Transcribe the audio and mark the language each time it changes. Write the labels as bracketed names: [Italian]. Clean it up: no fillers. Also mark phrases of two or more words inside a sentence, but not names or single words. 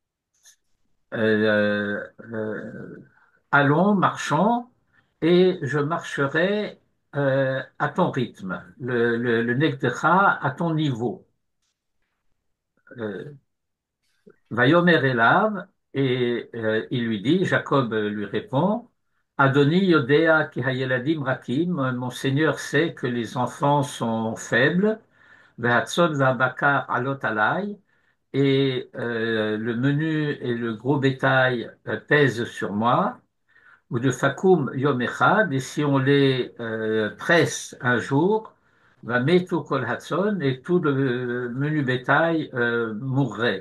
[French] Allons, marchons, et je marcherai à ton rythme, le Negdecha à ton niveau. [Hebrew] Euh, ויאמר אליו, [French] et il lui dit, Jacob lui répond, [Hebrew] אדוני יודע כי הילדים רכים, [French] mon Seigneur sait que les enfants sont faibles, [Hebrew] והצאן והבקר עלות עלי, [French] et le menu et le gros bétail pèsent sur moi. [Hebrew] ודפקום יום אחד, [French] et si on les presse un jour, [Hebrew] ומתו כל הצאן, [French] et tout le menu bétail mourrait.